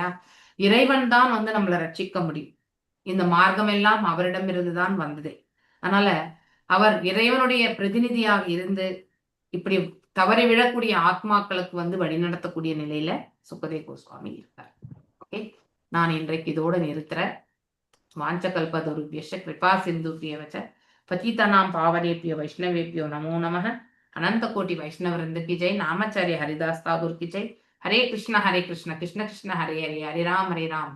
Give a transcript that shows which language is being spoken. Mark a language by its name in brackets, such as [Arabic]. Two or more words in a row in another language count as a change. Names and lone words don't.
[Tamil] இறைவன் தான் வந்து நம்மளை ரட்சிக்க முடியும். இந்த மார்க்கம் எல்லாம் அவரிடமிருந்து தான் வந்ததே. அதனால அவர் இறைவனுடைய பிரதிநிதியாக இருந்து இப்படி தவறி விழக்கூடிய ஆத்மாக்களுக்கு வந்து வழிநடத்தக்கூடிய நிலையில சுகதேவ கோஸ்வாமி இருக்கார். ஓகே, நான் இன்றைக்கு இதோட நிறுத்துறேன். [Sanskrit] வாஞ்சகல்பதருभ्यश्च कृपा सिन्धुभ्यः च पतितानां पावनेभ्यो वैष्णवेभ्यो नमो नमः. [Hindi] अनंत कोटि वैष्णव वृंद की जय. नामाचार्य हरिदास ठाकुर की जय. [Sanskrit] हरे कृष्ण कृष्ण कृष्ण हरे हरे, हरे राम